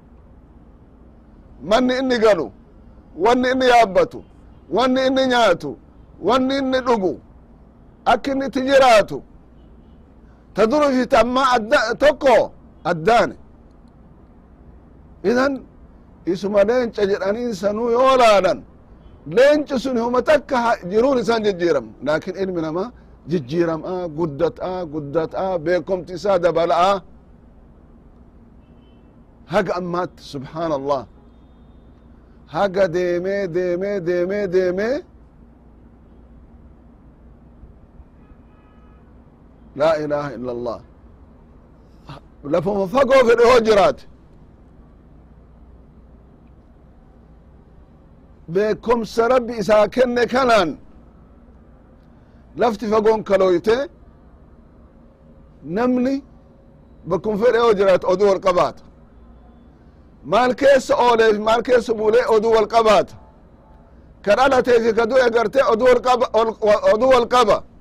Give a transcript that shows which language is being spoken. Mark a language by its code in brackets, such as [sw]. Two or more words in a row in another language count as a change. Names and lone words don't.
[om] manni inni galu wanni inni yaabbatu wanni inni nyaatu wanni inni dhugu akka inni itti jiraatu ta durufi ta amma tokko addaani idan isuma leenca jedhaniin sanuu yoo laalan leenci sun huma takka jiruun isaan jijjiiram laakin ilmi namaa jijjiiram'a guddat'a beekomti isaa dabala'a haga ammaatti [ar] سبحان الله [om] haga deemee [ar] لا إله إلا الله [om] lafuma fagoo fedhe hoo jiraate beekomsa rabbi isaa kenne kanaan lafti fagoon kaloyte namni bakkum fedhe yoo jiraate oduu wal qabaata maal keessa ooleefi maal keessa buulee oduu wal qabaata ka dhalateefi ka du'e gartee oduu wal qaba